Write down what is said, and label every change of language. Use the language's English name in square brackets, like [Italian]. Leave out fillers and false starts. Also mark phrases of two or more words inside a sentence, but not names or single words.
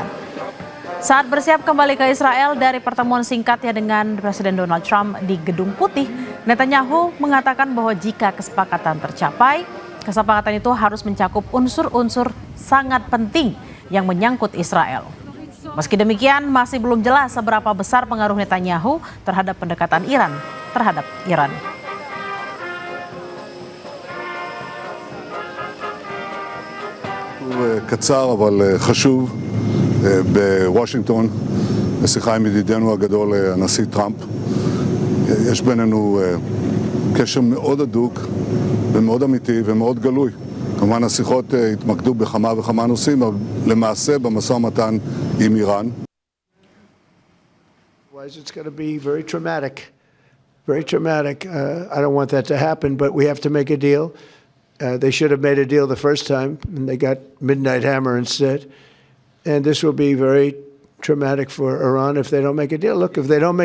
[Indonesian] Saat bersiap kembali ke Israel dari pertemuan singkatnya dengan Presiden Donald Trump di Gedung Putih, Netanyahu mengatakan bahwa jika kesepakatan tercapai, kesepakatan itu harus mencakup unsur-unsur sangat penting yang menyangkut Israel. Meski demikian, masih belum jelas seberapa besar pengaruh Netanyahu terhadap pendekatan Iran terhadap Iran. [Hebrew] קצר אבל חשוב בוושינגטון, בשיחה עם ידידנו הגדול הנשיא טראמפ. יש בינינו קשר מאוד הדוק ומאוד אמיתי ומאוד גלוי. כמובן השיחות התמקדו בכמה וכמה נושאים, אבל למעשה במשא ומתן עם איראן. [English] It's going to be very traumatic. Very traumatic. I don't want that to happen, but we have to make a deal. They should have made a deal the first time, and they got Midnight Hammer instead. And this will be very traumatic for Iran if they don't make a deal.